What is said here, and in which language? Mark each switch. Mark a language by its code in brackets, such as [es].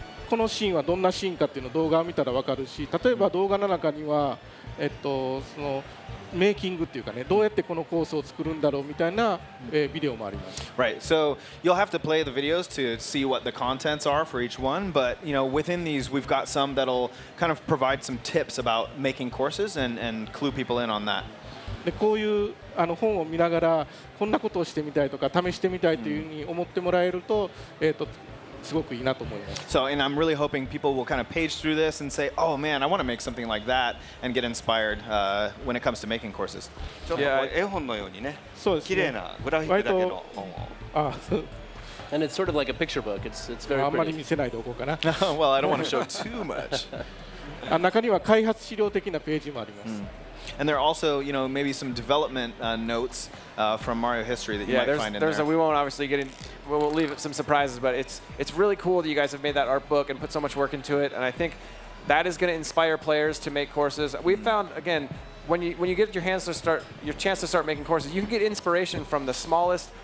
[ja] このシーンはどんなシーンかっていうのを動画を見たら分かるし、例えば動画の中には、そのメイキングっていうかね、どうやってこのコースを作るんだろうみたいな、ビデオもあります。 [en] Right. So you'll have to play the videos to see what the contents are for each one, but within these we've got some that'll kind of provide some tips about making courses and clue people in on that. [ja] でこういう本を見ながらこんなことをしてみたいとか試してみたいというふうに思ってもらえると、すごくいいなと思います。 [en] So, and I'm really hoping people will kind of page through this and say, "Oh man, I want to make something like that," and get inspired when it comes to making courses. [ja] ちょっと絵本のようにね、綺麗なグラフィックだけの本を。 [en] And it's sort of like a picture book. It's very [ja] あんまり [en] pretty. [ja] 見せないでおこうかな。 [en] Well, I don't want to show too much. [ja] 中には開発資料的なページもあります。 [en] And there are also, maybe some development notes from Mario history that you might find in there. We won't obviously get in. We'll leave some surprises, but it's really cool that you guys have made that art book and put so much work into it. And I think that is going to inspire players to make courses. We've found again when you get your chance to start making courses, you can get inspiration from the smallest